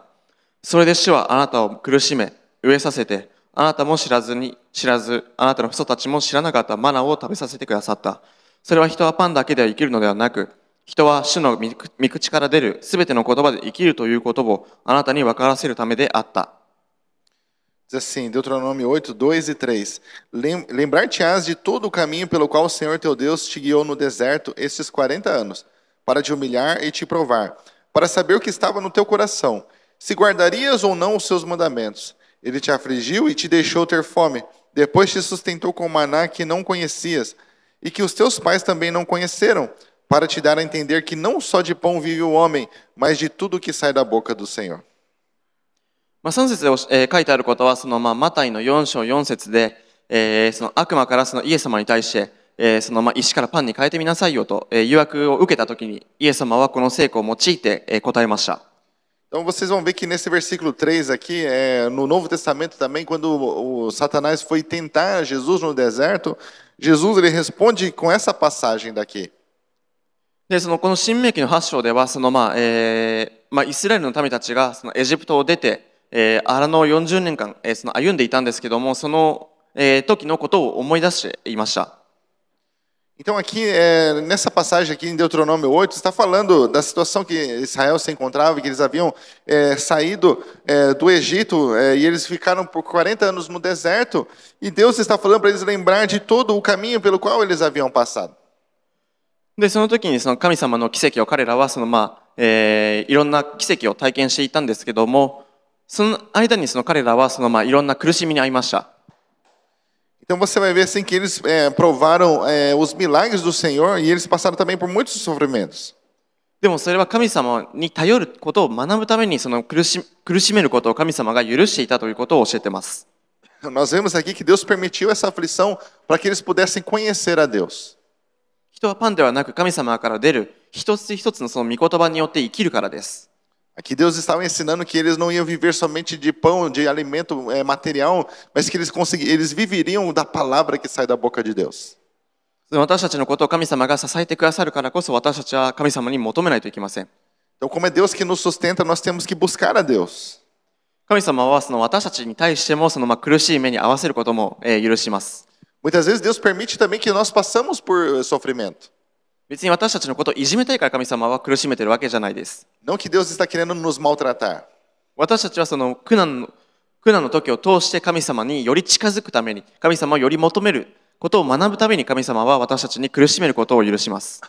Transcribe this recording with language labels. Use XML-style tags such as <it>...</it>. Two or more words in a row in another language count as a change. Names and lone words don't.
<ja>それで主はあなたを苦しめ、飢えさせて、あなたも知らず、あなたの父祖たちも知らなかったマナを食べさせてくださった。それは人はパンだけでは生きるのではなく、人は主の御口から出るすべての言葉で生きるということをあなたに分からせるためであった。</ja> <pt>Diz assim, Deuteronômio 8, 2 e 3. Lembrar-te-ás de todo o caminho pelo qual o Senhor teu Deus te guiou no deserto estes 40 anos, para te humilhar e te provar, para saber o que estava no teu coração, se guardarias ou não os seus mandamentos. Ele te afligiu e te deixou ter fome, depois te sustentou com maná que não conhecias, e que os teus pais também não conheceram, para te dar a entender que não só de pão vive o homem, mas de tudo que sai da boca do Senhor.</pt> <ja>3 節で書いてあることは、マタイの4章4節で、その悪魔からそのイエス様に対して、石からパンに変えてみなさいよと、誘惑を受けたときに、イエス様はこの聖句を用いて、答えました。</ja> <pt>Então vocês vão ver que nesse versículo 3 aqui, no Novo Testamento também, quando o Satanás foi tentar Jesus no deserto, Jesus ele responde com essa passagem daqui.</pt> <ja>で、この新明記の8章では、イスラエルの民たちがそのエジプトを出て、荒野を40年間、歩んでいたんですけども、その、時のことを思い出していました。</ja> <pt>Então aqui, nessa passagem aqui em Deuteronômio 8, está falando da situação que Israel se encontrava, que eles haviam saído do Egito e eles ficaram por 40 anos no deserto, e Deus está falando para eles lembrar de todo o caminho pelo qual eles haviam passado.</pt> <ja>で、その時にその神様の奇跡を彼らはいろんな奇跡を体験していたんですけども、その間に彼らはいろんな苦しみに遭いました。</ja> <pt>Então você vai ver assim que eles provaram os milagres do Senhor e eles passaram também por muitos sofrimentos.</pt> <ja>でもそれは神様に頼ることを学ぶために苦しめることを神様が許していたということを教えています。</ja> <pt>Nós vemos aqui que Deus permitiu essa aflição para que eles pudessem conhecer a Deus.</pt> <ja>人はパンではなく神様から出る一つ一つのその御言葉によって生きるからです。</ja> <pt>Aqui Deus estava ensinando que eles não iam viver somente de pão, de alimento material, mas que eles viveriam da palavra que sai da boca de Deus.</pt> <ja>私たちのことを神様が支えてくださるからこそ、私たちは神様に求めないといけません。</ja> <pt>Então, como é Deus que nos sustenta, nós temos que buscar a Deus.</pt> <ja>神様は私たちに対しても苦しい目に合わせることも許します。</ja> <pt>Muitas vezes Deus permite também que nós passamos por sofrimento.</pt> <ja>別に私たちのことをいじめたいから神様は苦しめているわけじゃないです。</ja> <pt>Não que Deus está querendo nos maltratar.</pt> <ja>私たちは苦難の時を通して神様により近づくために、神様をより求めることを学ぶために、神様は私たちに苦しめることを許します。</ja>